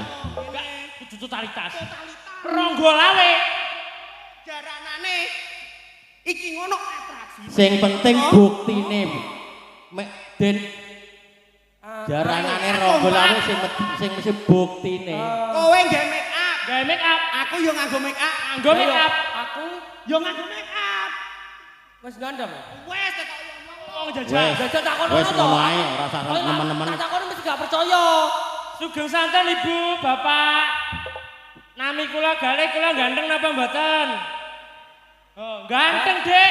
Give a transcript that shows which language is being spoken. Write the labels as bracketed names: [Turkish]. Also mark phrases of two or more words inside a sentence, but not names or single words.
[Javanese] Enggak kudu totalitas. Ronggo lawe. Jaranane iki ngono atraksi. Sing penting buktine. Mek Den jarangane ronggolane sing mesti buktine. Kowe nggae [English] make up. [Javanese] Gawe [English] make up. [Javanese] Aku yo nganggo [English] make up. [Javanese] Nganggo [English] make up. [Javanese] aku Yo nganggo [English] make up. [Javanese] wis gandeng. Wes ketok Wong Wes. jajal. Jajal takon Wes to. ngono ae, ora usah nemen-nemen. Tak takon mesti gak percaya. Sugeng santen Ibu, Bapak. Nami kula Gale, kula ganteng napa mboten? Oh, ganteng, Dek.